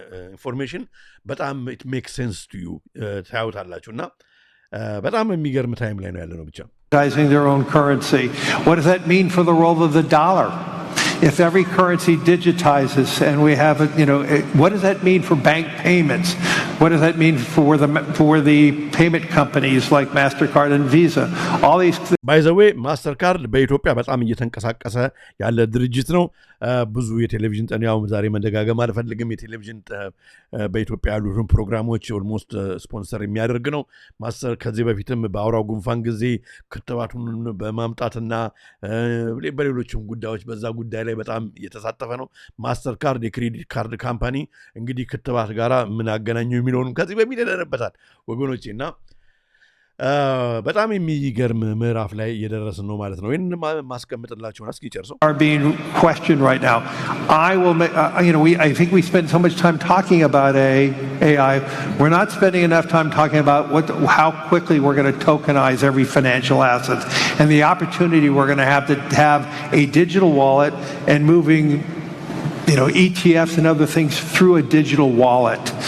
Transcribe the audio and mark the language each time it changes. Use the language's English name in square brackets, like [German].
[Amharic] ኢንፎርሜሽን በጣም [English] ኢት ሜክ ሴንስ ቱ ዩ [Amharic] ታዩታላችሁ እና በጣም የሚገርም ታይም ላይ ነው ያለ ነው። ብቻ [English] their own currency. What does that mean for the role of the dollar? If every currency digitizes and we have it, what does that mean for bank payments? What does that mean for the payment companies like MasterCard and Visa? All these. By the way, [Amharic] MasterCard በኢትዮጵያ በጣም እየተንቀሳቀሰ ያለ ድርጅት ነው። ብዙ የቴሌቪዥን ጣቢያውም ዛሬ መደጋገም አልፈልግም። የቴሌቪዥን በኢትዮጵያ ያሉትን ፕሮግራሞች ኦልሞስት ስፖንሰር የሚያደርግ ነው። ማስተር ከዚህ በፊትም በአውራው ጉንፋን ጊዜ ክትባቱን በማምጣትና በሌሎችም ጉዳዮች በዛ ጉዳይ ላይ በጣም እየተሳተፈ ነው። ማስተር ካርድ የክሬዲት ካርድ ካምፓኒ እንግዲህ ክትባት ጋር ምን አገናኘው የሚለውን ከዚህ በፊት ይደረበታል ወገኖቼ እና በጣም የሚገርም ምዕራፍ ላይ እየደረስን ነው ማለት ነው። ይህን ማስቀምጥላችሁን እስኪ ጨርሰው [English] are being questioned right now. I think we spend so much time talking about AI. We're not spending enough time talking about how quickly we're going to tokenize every financial asset and the opportunity we're going to have a digital wallet and moving ETFs and other things through a digital wallet.